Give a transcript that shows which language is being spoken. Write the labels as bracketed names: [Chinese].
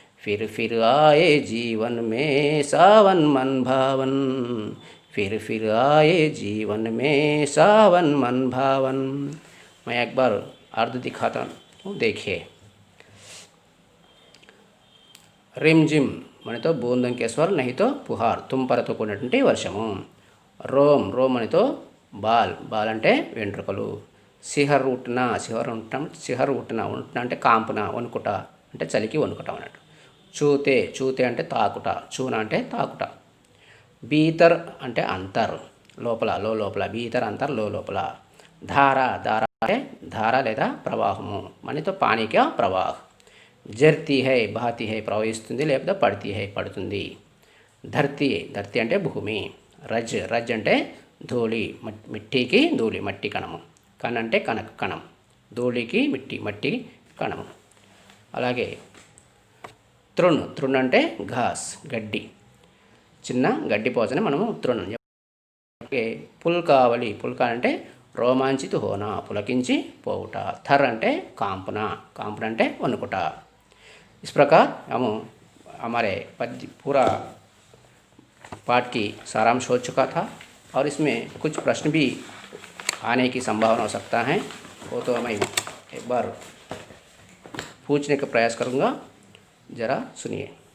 [Hindi] फिर आए जीवन में सावन मन भावन, फिर आए जीवन में सावन मन भावन। मैं एक बार अर्थ दिखाता हूँ, देखिए। रिमझिम मने तो बूंदों के स्वर, नहीं तो पुहार, [Telugu] తుంపరతో కూడినటువంటి వర్షము. రోమ్ అని तो బాల్ అంటే వెంట్రుకలు. సిహర్ ఉట్టిన అంటే కాంపున, వణుకుట అంటే చలికి వణుకుట అన్నట్టు. చూతే అంటే తాకుట, చూన అంటే తాకుట. భీతర్ అంటే అంతర్, లోపల లోపల, భీతర్ అంతర్ లోపల. ధార అంటే ధార లేదా ప్రవాహము, మనతో పానీక ప్రవాహ. జర్తి హై బహతి హై ప్రవహిస్తుంది, లేకపోతే పడితి హై పడుతుంది. ధర్తి అంటే భూమి. రజ్ అంటే ధూళి, మిట్టికి ధూళి, మట్టి కణము. అంటే కణం, ధూళికి మట్టి కణము. అలాగే తృణ్ అంటే ఘాస్, గడ్డి, చిన్న గడ్డి పోచని మనము తృణం. పుల్కావళి అంటే రోమాంచిత హోనా, పులకించి పోవుట. थर అంటే कांपना అంటే వణుకుట. [Hindi] इस प्रकार हम हमारे पूरा पाठ की सारांश हो चुका था और इसमें कुछ प्रश्न भी आने की संभावना हो सकता है, वो तो मैं एक बार पूछने का प्रयास करूँगा, ज़रा सुनिए।